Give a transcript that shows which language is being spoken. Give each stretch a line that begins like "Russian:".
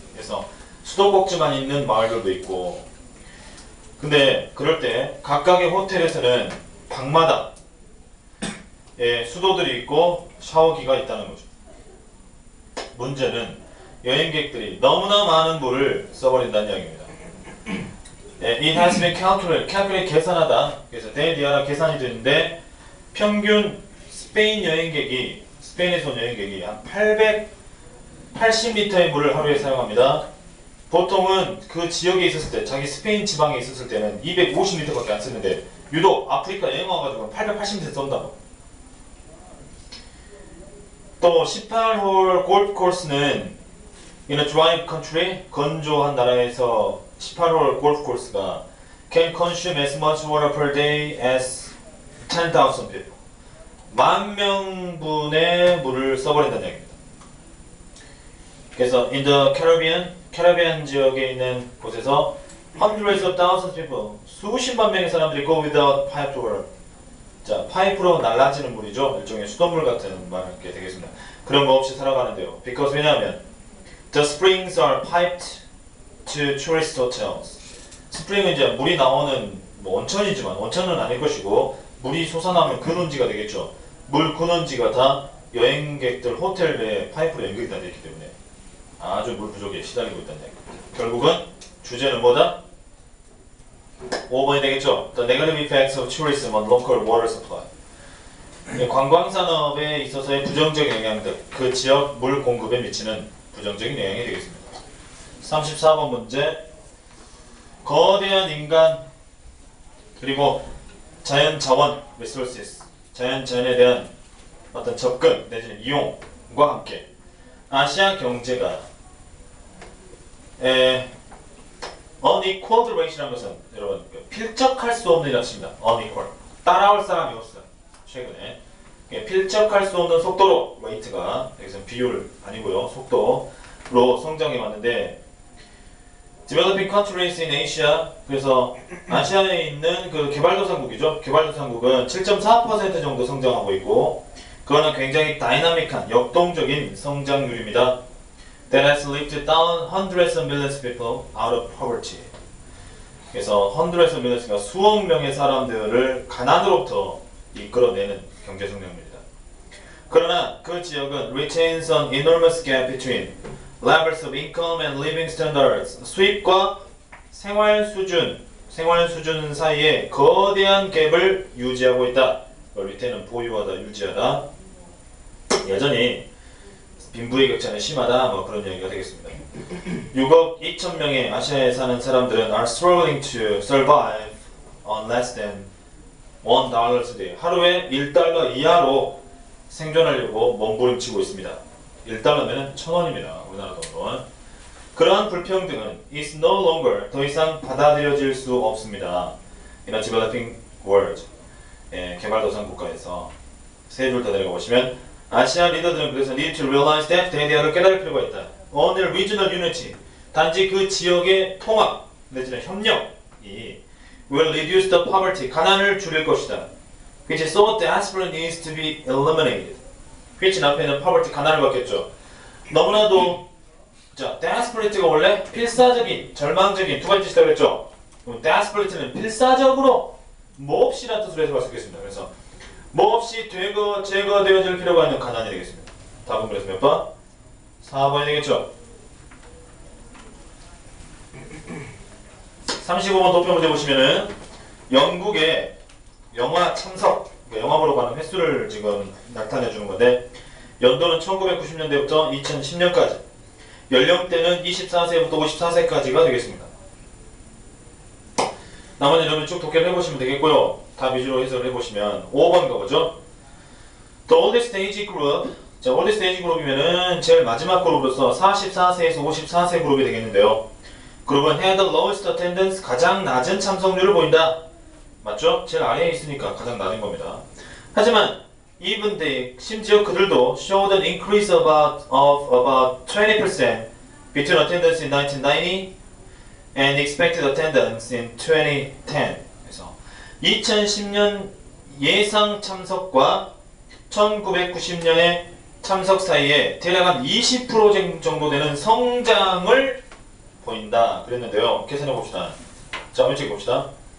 Korean: 그래서 수도꼭지만 있는 마을들도 있고, 근데 그럴 때 각각의 호텔에서는 방마다 수도들이 있고 샤워기가 있다는 거죠. 문제는 여행객들이 너무나 많은 물을 써버린다는 이야기입니다.
English: It has been calculate
Korean: 계산하다. 그래서 대디아라 계산이 되는데 평균 스페인에서 온 여행객이 한 880리터의 물을 하루에 사용합니다. 보통은 그 지역에 있었을 때, 자기 스페인 지방에 있었을 때는 250리터밖에 안 쓰는데 유독 아프리카 여행 와가지고 880리터 쏜다고. 또 18홀 골프 코스는
English: in a dry country,
Korean: 건조한 나라에서 18홀 골프 코스가
English: can consume as much water per day as 10,000 people.
Korean: 10,000명분의 물을 써버린다는 얘기입니다. 그래서
English: in the
Korean: 캐리비안 지역에 있는 곳에서
English: hundreds of thousands of people,
Korean: 수십만 명의 사람들이
English: go without piped water.
Korean: 자, 파이프로 날라지는 물이죠. 일종의 수돗물 같은 말게 되겠습니다. 그런 거 없이 살아가는데요.
English: Because
Korean: 왜냐하면
English: the springs are piped to tourist hotels.
Korean: 스프링은 이제 물이 나오는 온천이지만 온천은 아닐 것이고 물이 솟아나면 근원지가 되겠죠. 물 근원지가 다 여행객들 호텔 내에 파이프로 연결이 다 되어 있기 때문에 아주 물 부족에 시달리고 있다는 얘기입니다. 결국은 주제는 뭐다? 5번이 되겠죠.
English: The negative effects of tourism on local water supply.
Korean: 관광산업에 있어서의 부정적인 영향들, 그 지역 물 공급에 미치는 부정적인 영향이 되겠습니다. 34번 문제. 거대한 인간 그리고 자연 자원 resources, 자연에 대한 어떤 접근 내지는 이용과 함께 아시아 경제가
English: unequal ratio
Korean: 라는 것은 여러분 필적할 수 없는 이라는 뜻입니다. unequal, 따라올 사람이 없어요. 최근에 필적할 수 없는 속도로 rate가 여기서 비율 아니고요, 속도로 성장해 왔는데
English: developing countries in Asia,
Korean: 그래서 아시아에 있는 그 개발도상국이죠. 개발도상국은 7.4% 정도 성장하고 있고 그거는 굉장히 다이나믹한 역동적인 성장률입니다.
English: That has lifted down hundreds of millions of people out of poverty.
Korean: 그래서
English: hundreds of millions
Korean: 가 수억 명의 사람들을 가난으로부터 이끌어내는 경제 성장률입니다. 그러나 그 지역은
English: retains an enormous gap between levels of income and living standards.
Korean: 수입과 생활 수준 사이에 거대한 갭을 유지하고 있다. retain은 보유하다, 유지하다. 여전히 빈부의 격차는 심하다. 뭐 그런 얘기가 되겠습니다. 6억 2천 명의 아시아에 사는 사람들은
English: are struggling to survive on less than $1 a day.
Korean: 하루에 1달러 이하로 생존하려고 몸부림치고 있습니다. 1달러면 1,000원입니다. 우리나라 돈으로. 그러한 불평등은
English: is no longer,
Korean: 더 이상 받아들여질 수 없습니다.
English: In a developing world,
Korean: 개발도상 국가에서 세 줄 더 내려가 보시면 아시아 리더들은 그래서
English: need to realize that,
Korean: 대대화를 깨달을 필요가 있다.
English: On their regional unity,
Korean: 단지 그 지역의 통합 내지는 협력이
English: will reduce the poverty,
Korean: 가난을 줄일 것이다.
English: which is so desperate needs to be eliminated.
Korean: which 앞에는 poverty, 가난을 받겠죠. 너무나도 자, desperate가 원래 필사적인, 절망적인 두 가지 뜻이라고 그랬죠. 그럼 desperate는 필사적으로 몹시라는 뜻으로 해석할 수 있겠습니다. 그래서 몹시 제거되어질 필요가 있는 가난이 되겠습니다. 답은 그래서 몇 번? 4번이 되겠죠. 35번 도표 문제 보시면은 영국의 영화 참석, 영화 보러 가는 횟수를 지금 나타내 주는 건데 연도는 1990년대부터 2010년까지, 연령대는 24세부터 54세까지가 되겠습니다. 나머지 여러분 쭉 독해를 해보시면 되겠고요. 답 위주로 해석을 해보시면 5번 가보죠.
English: The oldest age group.
Korean: 자,
English: oldest age group
Korean: 이면은 제일 마지막 그룹으로서 44세에서 54세 그룹이 되겠는데요. 그룹은
English: had the lowest attendance,
Korean: 가장 낮은 참석률을 보인다. 맞죠? 제일 아래에 있으니까 가장 낮은 겁니다. 하지만
English: even they,
Korean: 심지어 그들도
English: showed an increase of about 20% between attendance in 1990 and expected attendance in 2010.
Korean: 그래서 2010년 예상 참석과 1990년의 참석 사이에 대략 한 20% 정도 되는 성장을 보인다 그랬는데요. 계산해 봅시다. 자, 왼쪽에 봅시다.